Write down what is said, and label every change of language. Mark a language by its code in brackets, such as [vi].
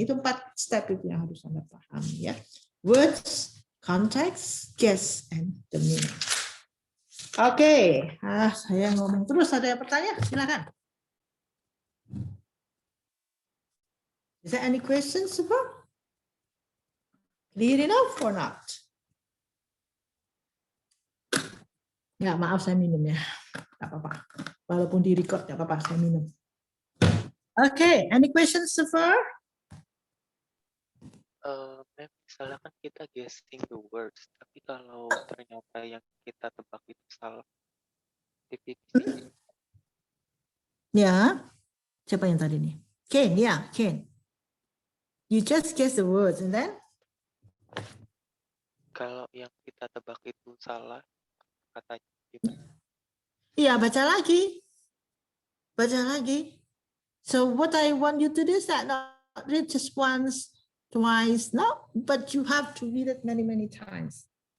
[id] Itu 4 step itu yang harus Anda pahami, ya. [en] Words, context, guess, and the meaning. [id] Oke, saya ngomong terus. Ada yang pertanyaan? Silakan. [en] Is there any questions so far? Clear enough or not? [id] Ya, maaf saya minum, ya. Gak apa-apa. Walaupun di record gak apa-apa, saya minum. [en] Okay, any questions so far? [id] Misalnya kan kita [en] guessing the words, [id] tapi kalau ternyata yang kita tebak itu salah, tipis. Ya, siapa yang tadi nih? Ken, ya, Ken. [en] You just guess the words and then? [id] Kalau yang kita tebak itu salah, katanya gimana? Iya, baca lagi. Baca lagi. [en] So what I want you to do is that not read just once, twice, no, but you have to read it many times.